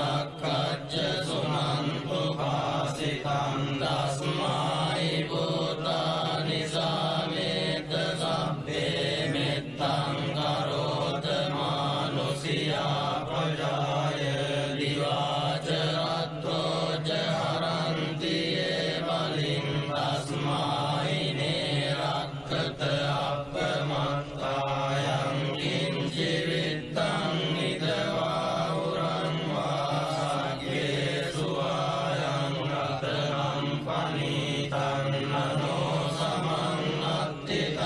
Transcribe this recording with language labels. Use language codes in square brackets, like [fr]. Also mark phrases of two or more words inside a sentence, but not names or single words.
[pi] රක්ඛච්ච සුනන්තු පාසිතං දස්මායි භූතානි සමේත සබ්බේ මෙත්තං කරෝත මානුසියා ප්‍රජාය දිවාච රත්‍රෝ ච හරන්ති යේ බලින් තස්මායි නේ රක්ඛත අප්පමත්තායං කිංචි විත්තං නිදවා උරං වාග්ගේ සුවායං රතනං පනීතං නනෝ සමන්නත්ති